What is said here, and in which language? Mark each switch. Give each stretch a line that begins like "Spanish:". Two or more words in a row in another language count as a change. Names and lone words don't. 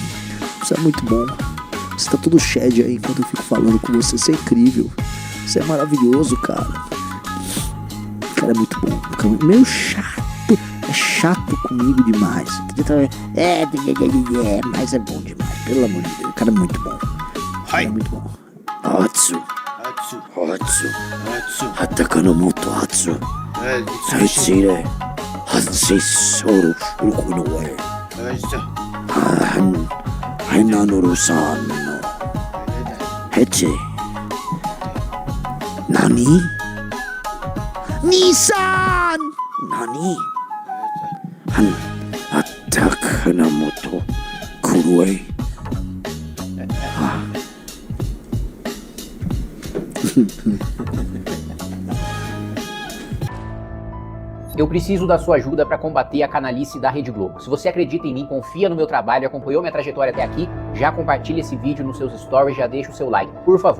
Portuguese: Você tá todo shed aí enquanto eu fico falando com você. Você é incrível. Você é maravilhoso, cara. O cara é muito bom. Meio chato. É chato comigo demais. Mas é bom demais. Pelo amor de Deus. O cara é muito bom. Hatsu. Hatakanomoto Hatsu. Saitsire. Hatsei Soru. Urukunoe. Hainanoru-san. Heche. Nani? Nissan! Nani? Hatakanomoto Kurue. Eu preciso da sua ajuda para combater a canalice da Rede Globo. Se você acredita em mim, confia no meu trabalho, acompanhou minha trajetória até aqui, já compartilha esse vídeo nos seus stories, já deixa o seu like, por favor.